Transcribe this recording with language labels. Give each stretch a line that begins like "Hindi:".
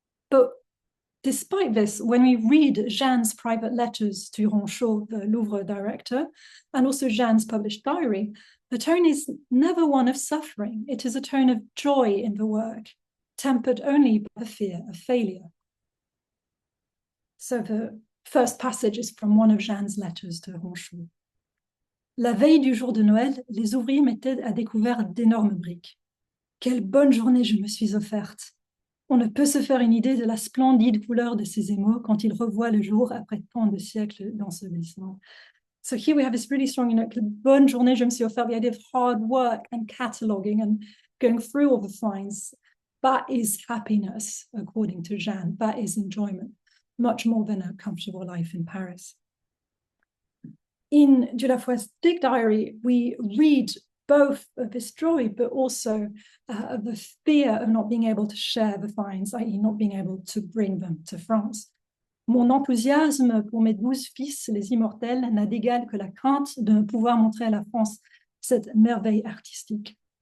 English: But despite this, when we read Jeanne's private letters to Ronchot, the Louvre director, and also Jeanne's published diary, the tone is never one of suffering. It is a tone of joy in the work, tempered only by the fear of failure. So the first passage is from one of Jeanne's letters to Ronchot.
French: La veille du jour de Noël, les ouvriers mettaient à découvert d'énormes briques. Quelle bonne journée je me suis offerte! On ne peut se faire une idée de la splendide couleur de ces émaux quand ils revoient le jour après tant de siècles d'ensevelissement.
English: So here we have this really strong,
French: quelle bonne journée je me suis offerte,
English: the idea of hard work and cataloguing and going through all the finds. That is happiness, according to Jeanne. That is enjoyment, much more than a comfortable life in Paris. In Dieulafoy's dig diary, we read both of this joy, but also of the fear of not being able to share the finds, i.e. not being able to bring them to France.
French: Mon enthousiasme pour mes 12 fils, les immortels, n'a d'égal que la crainte de ne pouvoir montrer à la France cette merveille artistique.